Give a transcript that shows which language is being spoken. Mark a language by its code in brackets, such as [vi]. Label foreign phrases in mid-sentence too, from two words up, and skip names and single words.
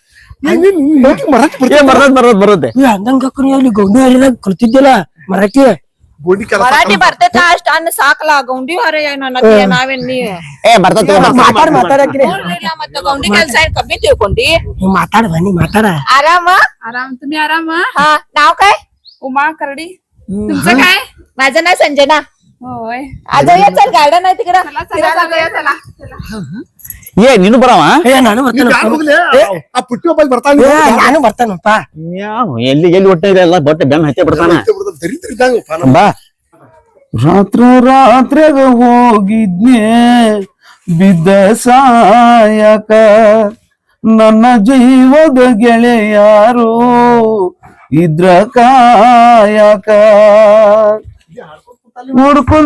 [kn] ಬರುತ್ತೆ ಅಂದಂಗ ಅಲ್ಲಿ ಗೌಂಡಿ ಹರಿದಾಗ ಕಲ್ತಿದ್ದಿಲ್ಲ ಮರಾಠಿ ಮರಾಠಿ ಬರ್ತೈತ ಅಷ್ಟ ಅನ್ನ ಸಾಕಲ ಗೌಂಡಿ ಹರ ನಾವೇನ್ ನೀ ಮಾತಾಡಕ್ರಿ ಮತ್ತ ಗೌಂಡಿ ಕೆಲ್ಸ ಕಮ್ಮಿ ತಿಳ್ಕೊಂಡಿ ಮಾತಾಡ ಬನ್ನಿ ಮಾತಾಡ [mr] आराम आराम तुम्ही आराम हा नाव काय उमा करडी तुमचं काय माझं नाव संजना होय अजय चल गार्डन आहे तिकडं चला [kn] ಏ ನೀನು ಬರವ ನಾನು ಆ ಪುಟ್ಟಿ ಒಬ್ಬ ಬರ್ತಾನೆ ನಾನು ಬರ್ತಾನಪ್ಪ ಎಲ್ಲಿ ಒಟ್ಟ ಎಲ್ಲ ಬಟ್ಟೆ ಬೆನ್ನ ಹಚ್ಚೆ ಬಿಡ್ತಾನ ಬಾ ರಾತ್ರಾಗ ಹೋಗಿದ್ನೆ ಬಿದ್ದ ಸಾಯಕ ನನ್ನ ಜೀವದ ಗೆಳೆಯಾರು ಇದ್ರ ಕಾಯಕ ನೋಡ್ಕೊಂಡ್